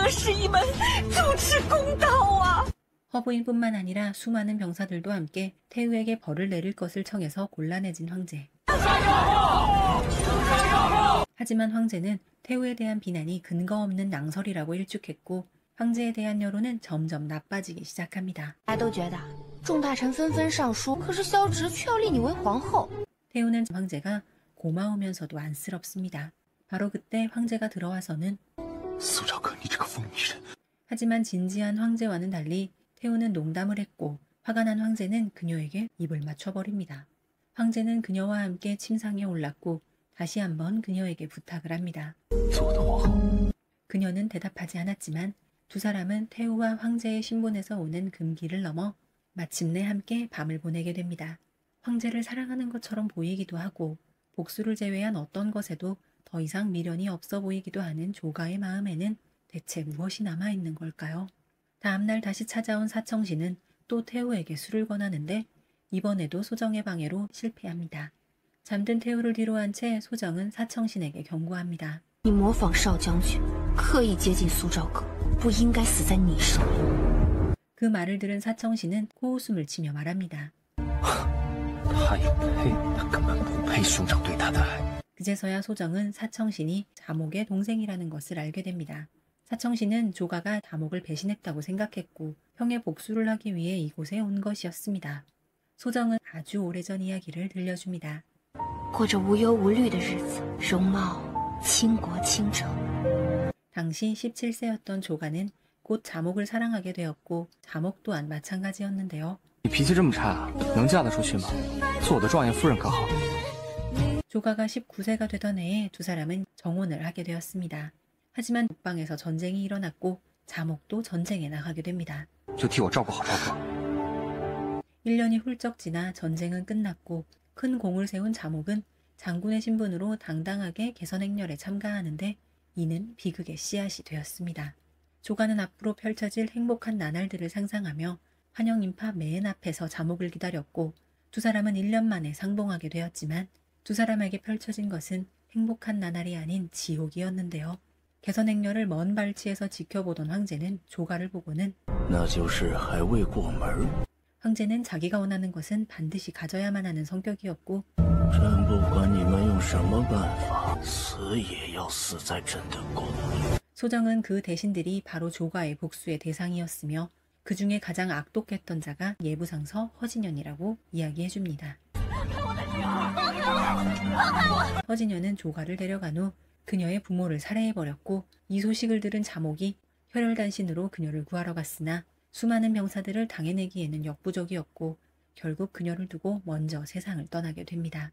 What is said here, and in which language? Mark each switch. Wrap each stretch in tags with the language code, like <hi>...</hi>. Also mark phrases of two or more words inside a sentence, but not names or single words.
<ko>허부인뿐만 아니라 수많은 병사들도 함께 태우에게 벌을 내릴 것을 청해서 곤란해진 황제. 하지만 황제는 태우에 대한 비난이 근거 없는 낭설이라고 일축했고 황제에 대한 여론은 점점 나빠지기 시작합니다.</ko> <zh>大家都觉得众大臣纷纷上书，可是萧直却要立你为皇后。</zh> <ko>태우는 황제가 고마우면서도 안쓰럽습니다. 바로 그때 황제가 들어와서는</ko> <zh>苏昭哥，你这个疯女人！</zh> <ko>하지만 진지한 황제와는 달리 태우는 농담을 했고 화가 난 황제는 그녀에게 입을 맞춰버립니다. 황제는 그녀와 함께 침상에 올랐고 다시 한번 그녀에게 부탁을 합니다.</ko> <zh>做我的皇后。</zh> <ko>그녀는 대답하지 않았지만 두 사람은 태우와 황제의 신분에서 오는 금기를 넘어 마침내 함께 밤을 보내게 됩니다. 황제를 사랑하는 것처럼 보이기도 하고 복수를 제외한 어떤 것에도 더 이상 미련이 없어 보이기도 하는 조가의 마음에는 대체 무엇이 남아있는 걸까요? 다음날 다시 찾아온 사청신은 또 태우에게 술을 권하는데 이번에도 소정의 방해로 실패합니다. 잠든 태우를 뒤로 한 채 소정은 사청신에게 경고합니다.</ko> <zh>你模仿少将军，刻意接近苏昭哥，不应该死在你手里。</zh> <ko>그 말을 들은 사청신은 코웃음을 치며 말합니다.</ko> <zh>他也配？他根本不配兄长对他的爱。</zh> <ko>그제서야 소정은 사청신이 자목의 동생이라는 것을 알게 됩니다. 사청신은 조가가 자목을 배신했다고 생각했고 형의 복수를 하기 위해 이곳에 온 것이었습니다. 소정은 아주 오래전 이야기를 들려줍니다.</ko> <zh>过着无忧无虑的日子，容貌倾国倾城。</zh> <ko>당시 17세였던 조가는 곧 자목을 사랑하게 되었고 자목 또한 마찬가지였는데요.</ko> <zh>你脾气这么差，能嫁得出去吗？做我的状元夫人可好？</zh> <ko>조가가 19세가 되던 해에 두 사람은 정혼을 하게 되었습니다. 하지만 북방에서 전쟁이 일어났고 자목도 전쟁에 나가게 됩니다.</ko> <zh>就替我照顾好昭哥。</zh> <ko>1년이 훌쩍 지나 전쟁은 끝났고 큰 공을 세운 자목은 장군의 신분으로 당당하게 개선행렬에 참가하는데 이는 비극의 씨앗이 되었습니다. 조가는 앞으로 펼쳐질 행복한 나날들을 상상하며 환영인파 맨 앞에서 자목을 기다렸고 두 사람은 1년 만에 상봉하게 되었지만 두 사람에게 펼쳐진 것은 행복한 나날이 아닌 지옥이었는데요. 개선행렬을 먼 발치에서 지켜보던 황제는 조가를 보고는</ko> <zh>那就是还未过门。</zh> <ko>황제는 자기가 원하는 것은 반드시 가져야만 하는 성격이었고</ko> <zh>朕不管你们用什么办法，死也要死在朕的宫里。</zh> <ko>소정은 그 대신들이 바로 조가의 복수의 대상이었으며 그 중에 가장 악독했던 자가 예부상서 허진연이라고 이야기해줍니다. 허진연은 조가를 데려간 후 그녀의 부모를 살해해버렸고 이 소식을 들은 자목이 혈혈단신으로 그녀를 구하러 갔으나 수많은 병사들을 당해내기에는 역부족이었고 결국 그녀를 두고 먼저 세상을 떠나게 됩니다.</ko>